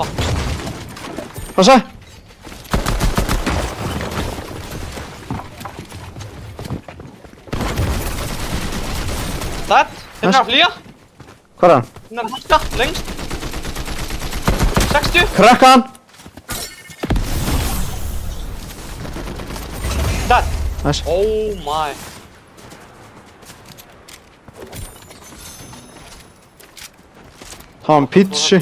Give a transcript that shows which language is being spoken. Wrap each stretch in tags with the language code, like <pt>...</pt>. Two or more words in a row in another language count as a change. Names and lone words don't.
<is>Passa. Dead. Hérna að flýja. Hvað er hann? Hérna að hætta, lengst. 60. Krakka hann. Dead. Nice.</is> <en>Oh my.</en> <is>Það var pítsu.</is>